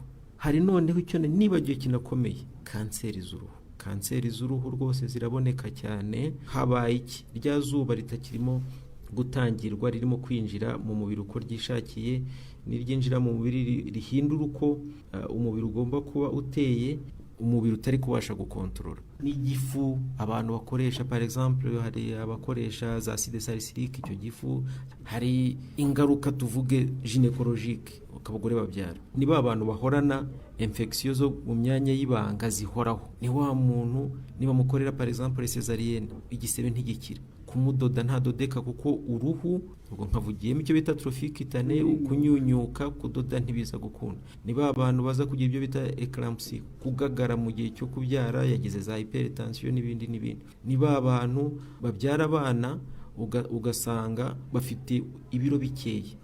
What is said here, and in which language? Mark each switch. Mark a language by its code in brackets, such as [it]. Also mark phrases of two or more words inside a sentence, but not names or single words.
[rw] Hari noneho icyo nibagiye kinakomeye, kanseri z'uruhu rwose ziraboneka cyane. Habaye iki? Rya zuba ritakirimo gutangirwa, ririmo kwinjira mu mubiri uko ryishakiye, niryinjira mu mubiri rihindura uko umubiri ugomba kuba uteye, umubiri utari kubasha gukontorora. N'igifu abantu bakoresha, [fr] par exemple, [rw] hari abakoresha za [fr] acide salicylique, [rw] icyo gifu hari ingaruka tuvuge gynecologique, abagore babyara. Niba abantu bahorana infection zo mu myanya y'ibanga zihoraho, ni wa muntu niba mukorera [fr] par exemple césarienne, [rw] igisebe ntigikira, kumudoda ntadodeka kuko uruhu ubwo nkavugiyemo icyo bita [fr] atrophique cutanée, [rw] kunyunyuka, kudoda ntibiza gukunda. Niba abantu baza kugira ibyo bita eclampsie, kugagara mu gihe cyo kubyara, yagize za hypertension n'ibindi. Niba abantu babyara abana ugasanga bafite ibiro bikeya.